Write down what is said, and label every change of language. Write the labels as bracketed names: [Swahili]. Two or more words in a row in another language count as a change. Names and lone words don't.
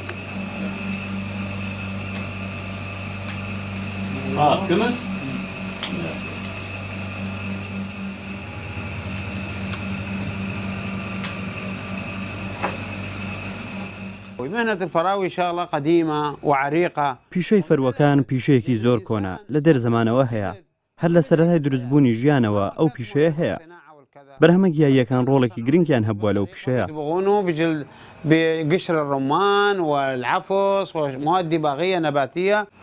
[Arabic] كمس مهنة الفراوي شغلة قديمة وعريقة. [Central Kurdish] پیشەی فەروەکان پیشەیەکی زۆر کۆنا لە دەر زەمانەوە هەیە. هەر لە سەرەتای دروستبوونی ژیانەوە ئەو پیشەیە هەیە. بەرهەمە گیاییەکان ڕۆڵێکی گرنگیان هەبووە لەو پیشەیە. [Arabic] بقشر الرمان والعفص ومواد دباغية نباتية.